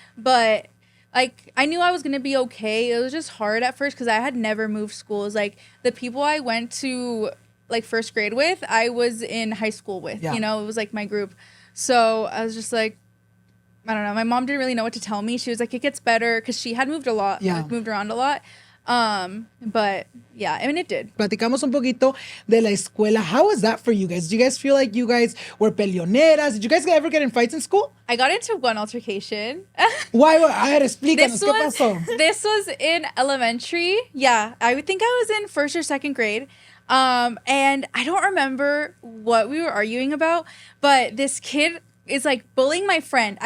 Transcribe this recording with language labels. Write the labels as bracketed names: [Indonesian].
[English] But like I knew I was gonna be okay. It was just hard at first because I had never moved schools. Like the people I went to like 1st grade with, I was in high school with. Yeah. You know, it was like my group. So I was just like, I don't know. My mom didn't really know what to tell me. She was like, it gets better because she had moved a lot. Yeah. Like, moved around a lot. But yeah, I mean, it did. [Spanish] Platicamos un poquito de la escuela. [English] How was that for you guys? Do you guys feel like you guys were peleoneras? Did you guys ever get in fights in school? I got into one altercation. [Spanish] Why? A ver, explícanos. ¿Qué pasó? [English] This was in elementary. Yeah, I would think I was in 1st or 2nd grade. And I don't remember what we were arguing about, but this kid is like bullying my friend.